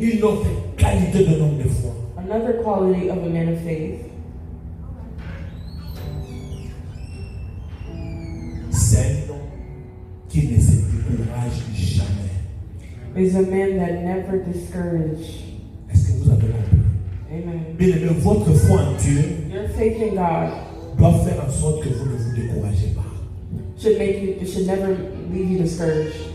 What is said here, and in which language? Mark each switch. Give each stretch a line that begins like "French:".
French: Une autre qualité d'un homme de foi.
English: Another quality of a man of faith
French: C'est un homme qui ne se décourage jamais.
English: is a man that never discouraged.
French: Est-ce que vous avez compris?
English: Amen.
French: Bien aimé, votre foi en Dieu
English: Your faith in God
French: doit faire en sorte que vous ne vous découragez pas.
English: should never leave you discouraged.